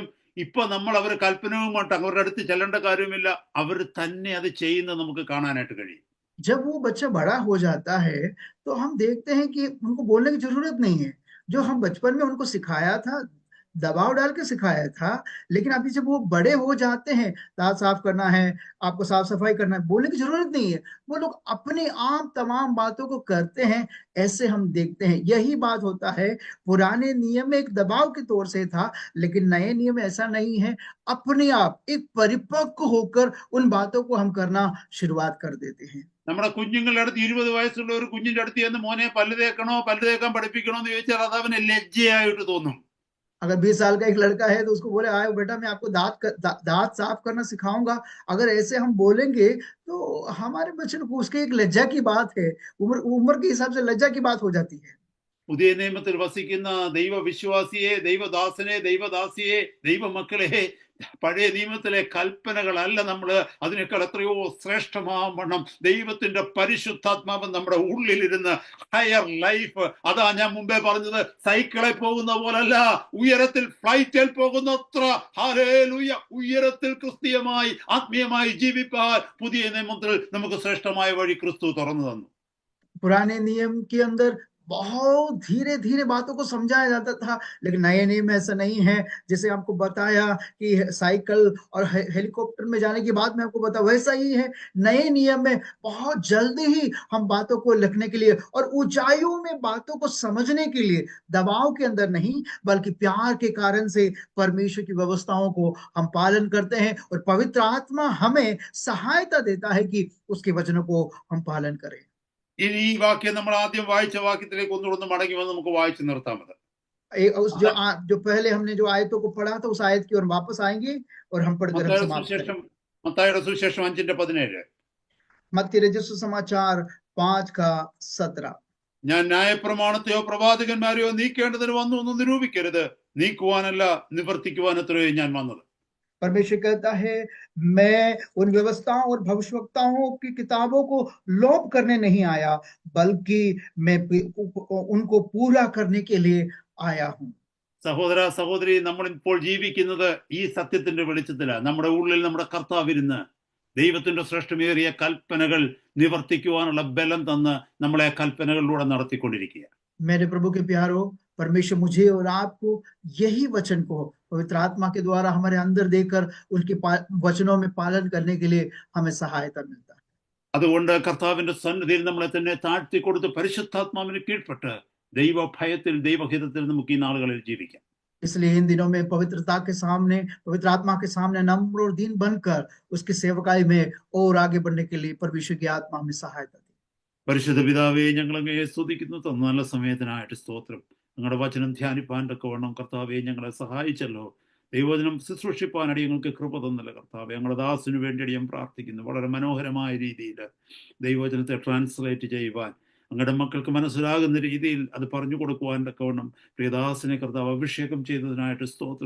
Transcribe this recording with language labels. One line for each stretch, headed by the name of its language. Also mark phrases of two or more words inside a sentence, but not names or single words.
Malayalam: ഇപ്പൊ നമ്മൾ അവർ കൽപ്പനവുമായിട്ട് അവരുടെ അടുത്ത് ചെല്ലേണ്ട കാര്യമില്ല, അവർ തന്നെ അത് ചെയ്യുന്നത് നമുക്ക് കാണാനായിട്ട് കഴിയും.
Hindi: जब वो बच्चा बड़ा हो जाता है, तो हम देखते हैं कि उनको बोलने की जरूरत नहीं है। जो हम बचपन में उनको सिखाया था, दबाव डाल के सिखाया था, लेकिन अभी जब वो बड़े हो जाते हैं, दांत साफ करना है, आपको साफ सफाई करना है, बोलने की जरूरत नहीं है, वो लोग अपने आप तमाम बातों को करते हैं। ऐसे हम देखते हैं, यही बात होता है। पुराने नियम में एक दबाव के तौर से था, लेकिन नए नियम में ऐसा नहीं है। अपने आप एक परिपक्व होकर उन बातों को हम करना शुरुआत कर देते हैं।
Malayalam: നമ്മുടെ कुഞ്ഞുങ്ങളുടെ അടുത്ത് 20 വയസ്സുള്ള ഒരു കുഞ്ഞിന്റെ അടുത്ത് ചെന്ന് മോനെ പല്ല് തേക്കണോ, പല്ല് തേക്കാൻ പഠിപ്പിക്കണോ എന്ന് ചോദിച്ചാൽ അത് അവന് ലജ്ജയായിട്ട് തോന്നും.
Hindi: अगर 20 साल का एक लड़का है तो उसको बोले, आए बेटा मैं आपको दांत साफ करना सिखाऊंगा, अगर ऐसे हम बोलेंगे तो हमारे बच्चे को उसके एक लज्जा की बात है, उम्र के हिसाब से लज्जा की बात हो जाती है।
Malayalam: പുതിയ നിയമത്തിൽ വസിക്കുന്ന ദൈവവിശ്വാസിയെ, ദൈവദാസനെ, ദൈവദാസിയെ, ദൈവമക്കളെ, പഴയ നിയമത്തിലെ കൽപ്പനകളല്ല നമ്മൾ അതിനേക്കാൾ എത്രയോ ശ്രേഷ്ഠമാവണ്ണം ദൈവത്തിന്റെ പരിശുദ്ധാത്മാവ് നമ്മുടെ ഉള്ളിലിരുന്ന്
English: higher life.
Malayalam: അതാ ഞാൻ മുമ്പേ പറഞ്ഞത്, സൈക്കിളിൽ പോകുന്ന പോലല്ല, ഉയരത്തിൽ ഫ്ലൈറ്റിൽ പോകുന്നത്ര ഹല്ലേലൂയ, ഉയരത്തിൽ ക്രിസ്തീയമായി ആത്മീയമായി ജീവിപ്പാൻ പുതിയ നിയമത്തിൽ നമുക്ക് ശ്രേഷ്ഠമായ വഴി ക്രിസ്തു തുറന്നു തന്നു.
Hindi: पुराने नियम के अंदर बहुत धीरे धीरे बातों को समझाया जाता था, लेकिन नए नियम में ऐसा नहीं है। जैसे आपको बताया कि साइकिल और हेलीकॉप्टर में जाने की बात मैं आपको बता, वैसा ही है नए नियम में। बहुत जल्दी ही हम बातों को लिखने के लिए और ऊंचाइयों में बातों को समझने के लिए, दबाव के अंदर नहीं बल्कि प्यार के कारण से परमेश्वर की व्यवस्थाओं को हम पालन करते हैं, और पवित्र आत्मा हमें सहायता देता है कि उसके वचनों को हम पालन करें।
Malayalam: ഇനി ഈ വാക്യം നമ്മൾ ആദ്യം വായിച്ച വാക്യത്തിലേക്ക് ഒന്നുകൂടെ മടങ്ങി വന്ന് നമുക്ക് വായിച്ചു നിർത്താമത്.
Hindi: उस जो पहले हमने जो आयतों को पढ़ा था उस आयत की ओर वापस आएंगे और हम पढ़कर हम समाप्त करेंगे।
Malayalam: മത്തായിയുടെ സുവിശേഷം 5:17
Hindi: मत्ती रचित सुसमाचार 5:17
Malayalam: ഞാൻ ന്യായപ്രമാണത്തെയോ പ്രവാചകന്മാരെയോ നീക്കേണ്ടതിന് വന്നു ഒന്നും നിരൂപിക്കരുത്, നീക്കുവാനല്ല നിവർത്തിക്കുവാനത്രയോ ഞാൻ വന്നത്.
Hindi: परमेश्वर कहता है मैं उन व्यवस्थाओं और भविष्यवक्ताओं की किताबों को लोप करने नहीं आया, बल्कि मैं उनको पूरा करने के लिए आया हूं.
Malayalam: സഹോദര സഹോദരി, നമ്മൾ ഇപ്പോൾ ജീവിക്കുന്നത് ഈ സത്യത്തിന്റെ വെളിച്ചത്തിലാണ്. നമ്മുടെ ഉള്ളിൽ നമ്മുടെ കർത്താവിരുന്ന് ദൈവത്തിന്റെ ശ്രേഷ്ഠമേറിയ കൽപ്പനകൾ നിവർത്തിക്കുവാനുള്ള ബലം തന്ന് നമ്മളെ കൽപ്പനകളിലൂടെ നടത്തിക്കൊണ്ടിരിക്കുക.
Hindi: मेरे प्रभु के प्यारो, परमेश्वर मुझे और आपको यही वचन को पवित्र आत्मा के द्वारा हमारे अंदर देकर उनके वचनों में पालन करने के लिए हमें सहायता मिलता है.
Malayalam: അതുകൊണ്ട് കർത്താവിന്റെ സന്നിധിയിൽ നമ്മളെ തന്നെ താഴ്ത്തി കൊടുത്ത് പരിശുദ്ധാത്മാവിന് കീഴ്പ്പെട്ട് ദൈവ ഭയത്തിൽ ദൈവഹിതത്തിൽ നമുക്ക് ഈ നാളുകളിൽ ജീവിക്കാം.
Hindi: इसलिए इन दिनों में पवित्र आत्मा के सामने नम्र और दीन बनकर उसकी सेवकाई में और आगे बढ़ने के लिए परमेश्वर की आत्मा हमें सहायता दी.
Malayalam: പരിശുദ്ധ പിതാവേ, ഞങ്ങൾ അങ്ങയെ സ്തുതിക്കുന്നു. നല്ല സമയത്തിനായിട്ട് സ്തോത്രം. ഞങ്ങളുടെ വചനം ധ്യാനിപ്പാൻ തക്കവണ്ണം കർത്താവെ ഞങ്ങളെ സഹായിച്ചല്ലോ. ദൈവവചനം ശുശ്രൂഷിപ്പാനടി ഞങ്ങൾക്ക് കൃപ തന്നല്ലോ കർത്താവെ. ഞങ്ങളുടെ ദാസിനു വേണ്ടി ഞാൻ പ്രാർത്ഥിക്കുന്നു. വളരെ മനോഹരമായ രീതിയിൽ ദൈവവചനത്തെ ട്രാൻസ്ലേറ്റ് ചെയ്യുവാൻ അങ്ങയുടെ മക്കൾക്ക് മനസ്സിലാകുന്ന രീതിയിൽ അത് പറഞ്ഞു കൊടുക്കുവാൻ തക്കവണ്ണം പ്രിയദാസിനെ കർത്താവ് അഭിഷേകം ചെയ്തതിനായിട്ട് സ്തോത്രം.